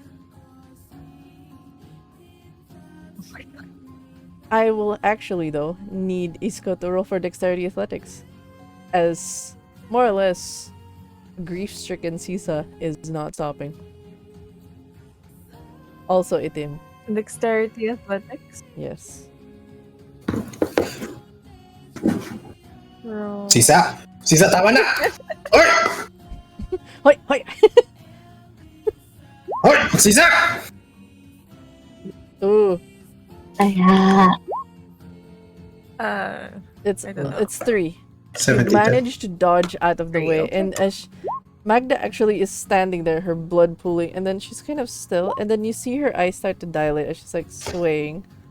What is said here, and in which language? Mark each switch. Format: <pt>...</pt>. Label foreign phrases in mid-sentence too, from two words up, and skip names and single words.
<en>I will actually, though, need Isko to roll for dexterity athletics, as more or less grief-stricken Sisa is not stopping. Also itim. Dexterity athletics. Yes. Roll.</en> <tl>Sisa! Sisa, tama na! Hoy! Hoy! Hoy! Hoy! Sisa! Ooh. Aya.</tl> <en>It's I don't know. it's 3. You 70. managed to dodge out of the Three, way, okay. and as Magda actually is standing there, her blood pooling, and then she's kind of still, and then you see her eyes start to dilate as she's like swaying.</en>